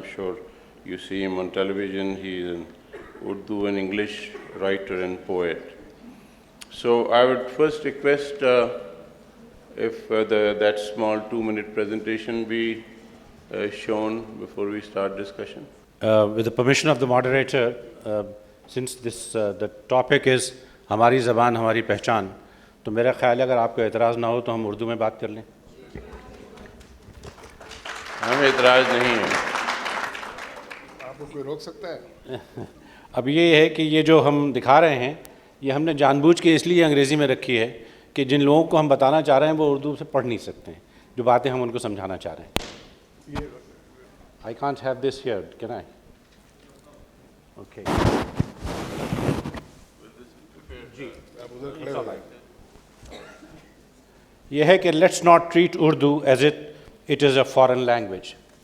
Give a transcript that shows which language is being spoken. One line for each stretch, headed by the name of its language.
English: I'm sure you see him on television. He is an Urdu and English writer and poet. So I would first request if that small 2-minute presentation be shown before we start discussion. With the permission of the moderator, since this the topic is
Urdu: ہماری زبان ہماری پہچان, تو میرا خیال ہے اگر آپ کو اعتراض نہ ہو تو ہم اردو میں بات کر لیں. ہمیں اعتراض نہیں ہے. آپ کو کوئی روک سکتا ہے؟ اب یہ ہے کہ یہ جو ہم دکھا رہے ہیں یہ ہم نے جان بوجھ کے اس لیے انگریزی میں رکھی ہے کہ جن لوگوں کو ہم بتانا چاہ رہے ہیں وہ اردو سے پڑھ نہیں سکتے ہیں جو باتیں ہم ان کو سمجھانا چاہ رہے ہیں.
English: I can't have this here, can I? Okay.
Urdu: یہ ہے کہ
English: let's not treat Urdu as it is a foreign language.